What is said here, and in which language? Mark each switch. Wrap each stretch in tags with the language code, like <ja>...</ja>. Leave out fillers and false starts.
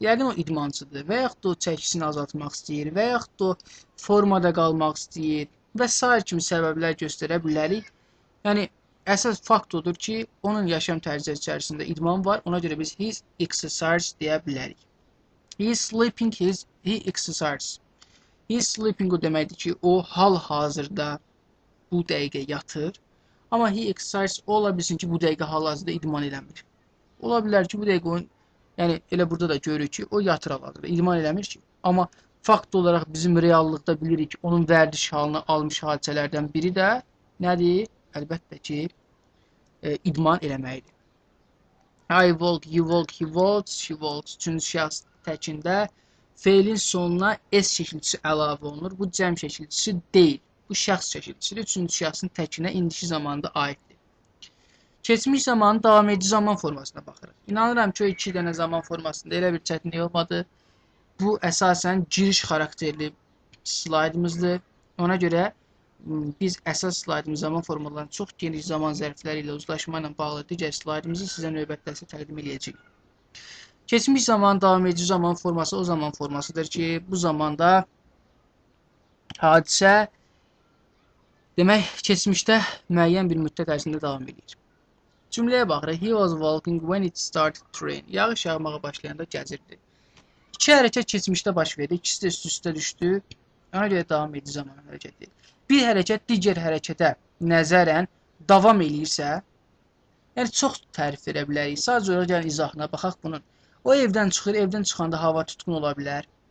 <az>Yəni o idmançıdır və yaxud da o çəkisini azaltmaq istəyir və yaxud da formada qalmaq istəyir və sair kimi səbəblər göstərə bilərik. Yəni əsas fakt odur ki, onun yaşam tərzi içərisində idman var. Ona görə biz</az> <en>his exercise</en> <az>deyə bilərik.</az> <en>He is sleeping, he exercise. He is sleeping</en> <az>o deməkdir ki, o hal-hazırda bu dəqiqə yatır. Amma</az> <en>he exercise</en> <az>ola bilsin ki, bu dəqiqə hal-hazırda idman eləmir. Ola bilər ki, bu dəqiqə o, yəni elə burada da görürük ki, o yatır hal-hazırda, idman eləmir ki. Amma fakt olaraq bizim reallıqda bilirik ki, onun vərdiş halını almış hadisələrdən biri də nədir? Əlbəttə ki, idman eləməkdir.</az> <en>I walk, you walk, he walks, she walks.</en> <az>Üçüncü şəxs təkində feilin sonuna s şəkilçisi əlavə olunur. Bu cəm şəkilçisi deyil. Bu şəxs şəkilçisidir. Üçüncü şəxsin təkinə indiki zamanda aiddir. Keçmiş zamanın davam edici zaman formasına baxırıq. İnanıram ki, o 2 dənə zaman formasında elə bir çətinlik olmadı. Bu əsasən giriş xarakterli slaydımızdır. Ona görə biz əsas slaydımız zaman formalarının çox geniş zaman zərfləri ilə uzlaşma ilə bağlı digər slaydımızı sizə növbətlərsə təqdim edəcəyik. Keçmiş zaman davam edici zaman forması o zaman formasıdır ki, bu zamanda hadisə demək, keçmişdə müəyyən bir müddət ərzində davam edir. Cümləyə baxırıq.</az> <en>He was walking when it started to rain.</en> <az>Yağış yağmağa başlayanda gəzirdi. 2 hərəkət keçmişdə baş verdi. İkisi də üst-üstə düşdü. Ona görə davam edici zaman hərəkəti. Bir hərəkət digər hərəkətə nəzərən davam eləyirsə, yəni çox tərif verə bilərik. Sadəcə olaraq gəlin izahına baxaq bunun. O evdən çıxır, evdən çıxanda hava tutqun ola bilər.</az>